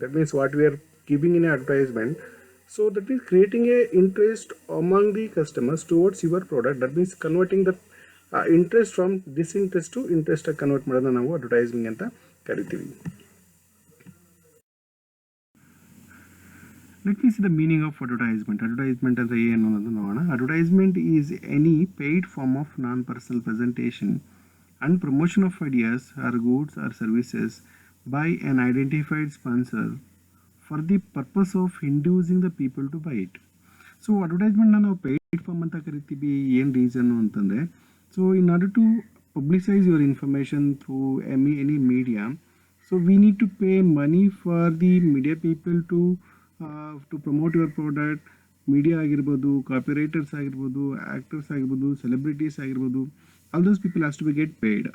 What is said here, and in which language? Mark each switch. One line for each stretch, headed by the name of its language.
English: That means what we are giving in a advertisement. So that means creating a interest among the customers towards your product. That means converting the interest from disinterest to interest convert
Kannada: ಮಾಡೋದನ್ನ ನಾವು advertising ಅಂತ ಕರಿತೀವಿ.
English: Let me see the meaning of advertisement.
Kannada: Advertisement ಅಂದರೆ ಏನು ಅನ್ನೋದು ನೋಡೋಣ.
English: Advertisement is any paid form of non-personal presentation and promotion of ideas or goods or services by an identified sponsor for the purpose of inducing the people to buy it.
Kannada: So ಅಡ್ವರ್ಟೈಸ್ಮೆಂಟ್ನ ನಾವು paid form ಅಂತ ಕರಿತೀವಿ. ಏನು reason ಅಂತಂದರೆ,
English: So in order to publicise your information through any media, so we need to pay money for the media people to promote your product.
Kannada: Media ಆಗಿರ್ಬೋದು, ಕಾಪಿರೈಟರ್ಸ್ ಆಗಿರ್ಬೋದು, actors ಆಗಿರ್ಬೋದು, celebrities ಆಗಿರ್ಬೋದು,
English: All those people has to be get paid.